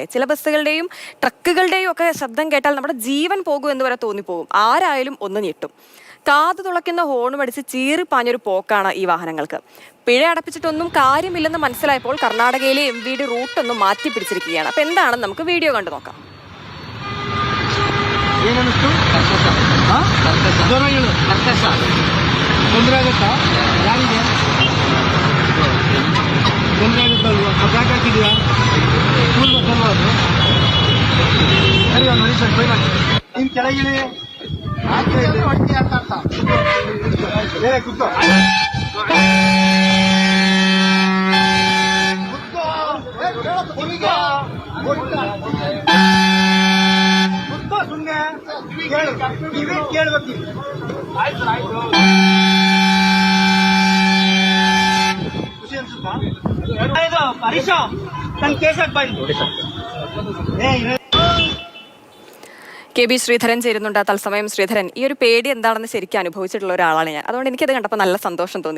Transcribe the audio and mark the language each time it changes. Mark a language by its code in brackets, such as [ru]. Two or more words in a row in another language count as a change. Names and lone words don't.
[ml] ചില ബസ്സുകളുടെയും ട്രക്കുകളുടെയും ഒക്കെ ശബ്ദം കേട്ടാൽ നമ്മുടെ ജീവൻ പോകും എന്ന് വരെ തോന്നിപ്പോകും. ആരായാലും ഒന്ന് ഞെട്ടും. കാതു തുളയ്ക്കുന്ന ഹോണും അടിച്ച് ചീറി പാഞ്ഞൊരു പോക്കാണ് ഈ വാഹനങ്ങൾക്ക്. പിഴ അടപ്പിച്ചിട്ടൊന്നും കാര്യമില്ലെന്ന് മനസ്സിലായപ്പോൾ കർണാടകയിലെ MVD റൂട്ടൊന്നും മാറ്റി പിടിച്ചിരിക്കുകയാണ്. അപ്പൊ എന്താണെന്ന് നമുക്ക് വീഡിയോ കണ്ടു നോക്കാം. [kn] ತೊಂದರೆ ಆಗುತ್ತಾ ಯಾರಿಗೆ ತೊಂದರೆ ಆಗುತ್ತಲ್ವಾ ಬ್ಯಾಕ್ ಹಾಕಿದ್ಯಾ ಸ್ಕೂಲ್ ಬಸ್ ಅಲ್ವಾ ಅದು ಸರಿ ಒಂದು ನಿಮಿಷ ಫೈನ್ ಹಾಕಿ ಇನ್ನು ಕೆಳಗಿಳಿ ಹೊಟ್ಟೆ ಅಂತ ಬೇರೆ ಕುತ್ತೋ ಕುತ್ತೋ ಸುಮ್ಮನೆ ಕೇಳ್ಬೇಕು [ml] KB ശ്രീധരൻ ചേരുന്നുണ്ട് തത്സമയം. ശ്രീധരൻ, ഈ ഒരു പേടി എന്താണെന്ന് ശരിക്കും അനുഭവിച്ചിട്ടുള്ള ഒരാളാണ് ഞാൻ. അതുകൊണ്ട് എനിക്കത് കണ്ടപ്പോൾ നല്ല സന്തോഷം തോന്നി.